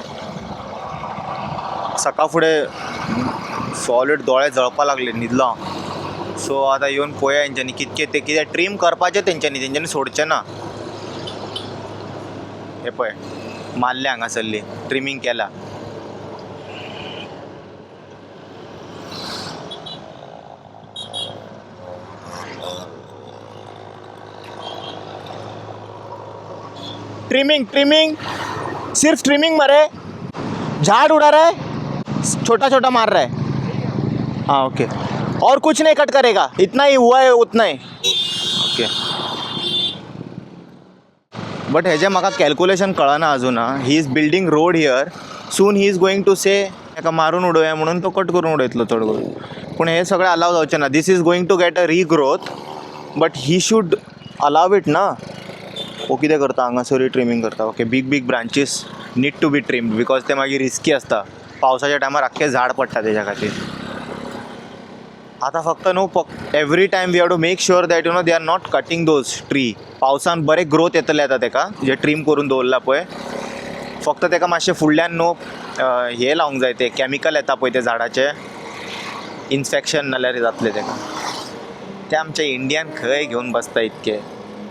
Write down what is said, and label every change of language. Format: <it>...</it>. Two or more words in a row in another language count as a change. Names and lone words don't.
<kok>सकाळ फुडें सॉलिड दोळे जळपा लागले न्हिदलो. सो आतां येवन पळोवया हेंच्यांनी कितें ट्रीम करपाचें तेंच्यांनी सोडचें ना. हे पळय मारले हांगासरली, ट्रिमींग केला.</kok> <hi>ट्रिमिंग सिर्फ ट्रिमिंग मारे. झाड़ उड़ा रहा है, छोटा मार रहा है. हाँ ओके, और कुछ नहीं कट करेगा. इतना ही हुआ है, उतना ही. ओके.</hi> <kok>बट हेजें म्हाका कॅल्क्युलेशन कळना अजून.</kok> <en>He is building road here. soon he is going to say</en> <kok>हेका मारून उडोवया म्हणून तो कट करून उडयतलो चड करून. पूण हे सगळें अलाव जावचें ना.</kok> <en>This is going to get a regrowth, but he should allow it ना.</en> <kok>हो कितें करता हांगासरूय ट्रिमींग करता. ओके,</kok> <en>big branches need to be trimmed because</en> <kok>ते मागीर रिस्की आसता. पावसाच्या टायमार आख्खें झाड पडटा तेच्या खातीर. आतां फक्त न्हू,</kok> <en>every time we have to make sure that you know they are not cutting those tree.</en> <kok>पावसान बरें ग्रोथ येतले आतां तेका, जे ट्रीम करून दवरला पळय. फक्त तेका मातशें फुडल्यान न्हू हे लावंक जाय, ते कॅमिकल येता पळय ते झाडाचे, इन्फेक्शन नाल्यार जातलें तेका. ते आमच्या इंडियान खंय घेवन बसता इतके.</kok>